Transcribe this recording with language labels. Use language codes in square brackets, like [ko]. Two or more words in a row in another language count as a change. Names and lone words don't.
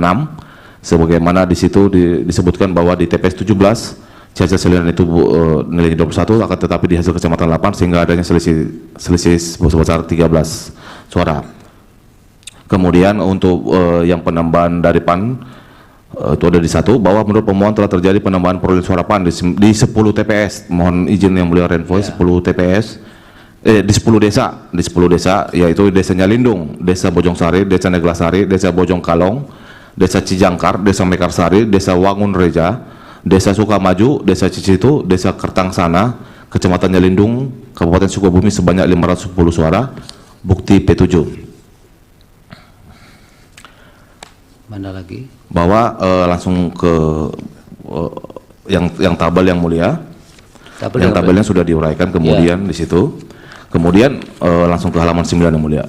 [id] Sebagaimana di situ disebutkan bahwa di TPS 17 hasil salinan itu nilainya 21, akan tetapi di hasil kecamatan 8 sehingga adanya selisih sebesar 13 suara. Kemudian untuk yang penambahan dari PAN itu ada di 1, bahwa menurut pemohon telah terjadi penambahan perolehan suara PAN di 10 TPS. Mohon izin yang mulia Renvoy, 10 TPS di 10 desa, yaitu Desanya Lindung, Desa Bojongsari, Desa Neglasari, Desa Bojong Kalong, Desa Cijangkar, Desa Mekarsari, Desa Wangun Reja, Desa Sukamaju, Desa Cicitu, Desa Kertangsana, Kecamatan Nyalindung, Kabupaten Sukabumi sebanyak 510 suara, bukti P7. Mana lagi? Bahwa langsung ke yang tabel yang mulia. Tabel Yang tabelnya sudah diuraikan kemudian di situ. Kemudian langsung ke halaman 9 yang mulia.